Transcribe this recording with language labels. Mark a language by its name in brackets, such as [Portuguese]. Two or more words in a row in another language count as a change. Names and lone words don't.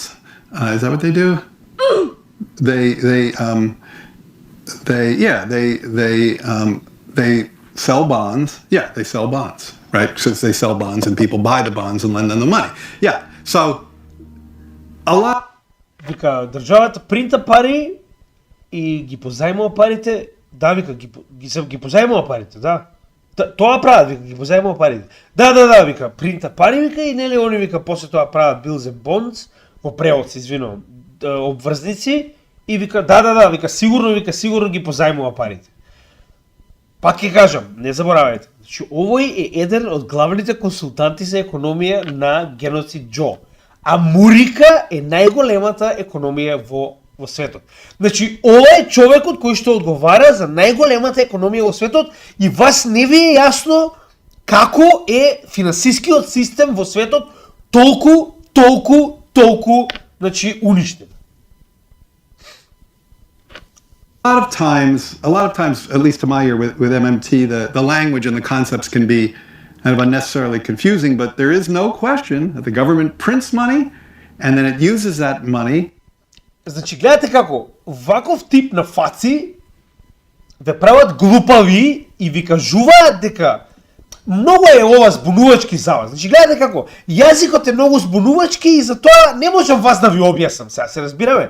[English] Is that what they do? They sell bonds. Yeah, they sell bonds, right? Since they sell bonds and people buy the bonds and lend them the money. Yeah, so a lot. [Macedonian] Вика, државата принта пари и ги позајмува парите, да, вика, ги позајмува парите, да. Тоа прават, вика, ги позајмува парите. Да, вика, принта пари, вика, и нели они, вика, после тоа прават [English] bills and bonds, [Macedonian] во превод се извинувам, обврзници, и вика, да, вика, сигурно ги позајмува парите. Пак ќе кажам, не заборавајте, значи, овој е еден од главните консултанти за економија на Геноцид Џо. А Мурика е најголемата економија во светот. Значи, ова е човекот кој што одговара за најголемата економија во светот и вас не ви е јасно како е финансискиот систем во светот толку, значи, уништен. [English] A lot of times, at least to my ear with MMT, the language and the concepts can be kind of unnecessarily confusing, but there is no question that the government prints money and then it uses that money. [Macedonian] Значи, гледате како, ваков тип на фаци ве прават глупави и ви кажуваат дека многу е ова збунувачки за вас. Значи, гледате како, јазикот е многу збунувачки и затоа не можам вас да ви објаснам сега, се разбираме.